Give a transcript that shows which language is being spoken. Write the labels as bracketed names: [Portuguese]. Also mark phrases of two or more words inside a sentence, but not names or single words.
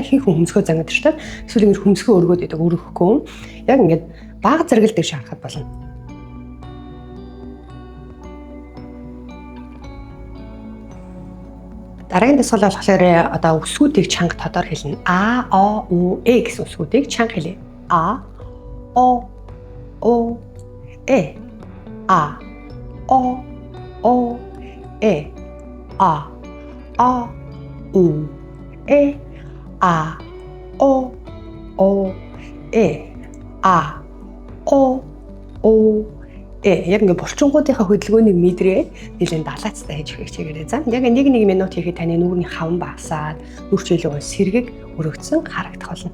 [Mongolian] Ихэнх хүн хөмсгөө зангидчихдаг. Эсвэл ингэж хөмсгөө өргөөд идэг өргөхгүй. Яг ингэж баг зэрэг л дээш харахад болно. Дараагийн дасгал болохоор одоо үсгүүдийг чанга тодор хэлнэ. А, О, У, Э гэсэн үсгүүдийг чанга хэлье. А, О, Э. А, О, Э. А, У, Э. А, О, Э. А, О, Э. Яг ингээд булчингуудынхаа хөдөлгөөнийг мэдрээ нэлээд далаацтай хийж өгөх чигээрээ. За яг 1 минут хийхэд таны нүрийн хаван багасаад нүрч илүү сэргийг өргөцсөн харагдах болно.